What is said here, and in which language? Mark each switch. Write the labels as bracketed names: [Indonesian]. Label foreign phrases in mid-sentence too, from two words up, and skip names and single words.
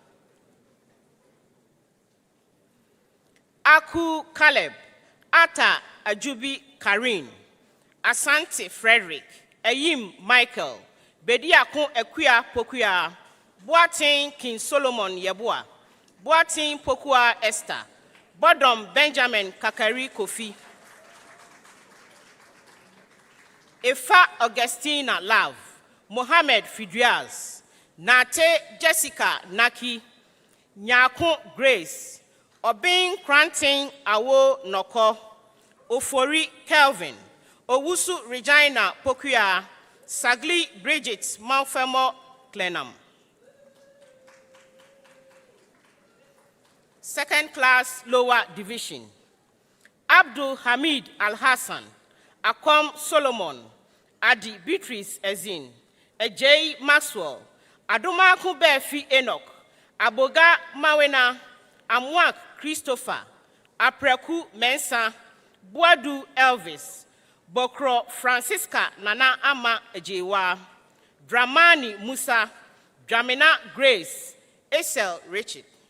[English] Aku Caleb, Ata Ajubi Karin, Asante Frederick, Eyim Michael, Bediakon Equia Pokua, Boateng King Solomon Yeboa, Boateng Pokua Esther, Bodom Benjamin Kakari Kofi, Efa Augustina Love, Mohammed Fidriaz, Nate Jessica Naki, Nyakon Grace, Obin Kranting Awo Noko, Ofori Kelvin, Owusu Regina Pokua, Sagli Bridget Malfemo Clenham. Second class lower division. Abdul Hamid Al Hassan, Akom Solomon, Adi Beatrice Ezin, Ejay Maxwell, Adoma Kubefi Enoch, Aboga Mawena, Amwak Christopher, Apreku Mensa, Boadu Elvis, Bokro Francisca Nana Ama Ejewa, Dramani Musa, Dramina Grace, Esel Richard.